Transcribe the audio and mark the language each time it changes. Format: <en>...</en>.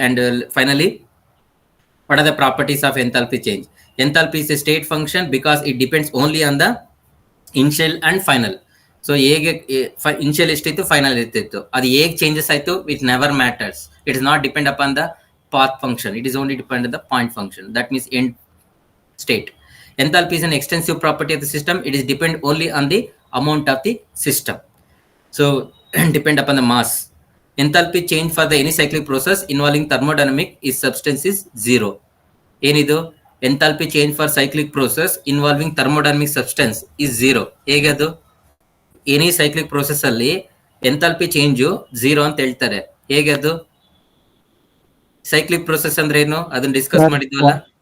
<en>And finally, what are the properties of enthalpy change? Enthalpy is a state function because it depends only on the initial and final.</en> <kn>So ಹೇಗೆ initial ಎಷ್ಟಿತ್ತು, final ಎಷ್ಟಿತ್ತು, ಅದು ಹೇಗೆ changes ಆಯಿತು,</kn> <en>It never matters. It is not depend upon the path function, it is only depend the point function. That means end state. Enthalpy is an extensive property of the system. It is depend only on the amount of the system. So depend upon the mass. Enthalpy change for the any cyclic process involving thermodynamic is substance is zero. ಏನಿದು, enthalpy change for cyclic process involving thermodynamic substance is zero.</en> <kn>ಹೇಗೆ ಅದು,</kn> <en>any cyclic process</en> <kn>ಅಲ್ಲಿ enthalpy change zero ಅಂತ ಹೇಳ್ತಾರೆ. ಹೇಗೆ ಅದು, cyclic process ಅಂದ್ರೆ ಏನು, ಅದನ್ನ ಡಿಸ್ಕಸ್ ಮಾಡಿದ್ವಲ್ಲ</kn>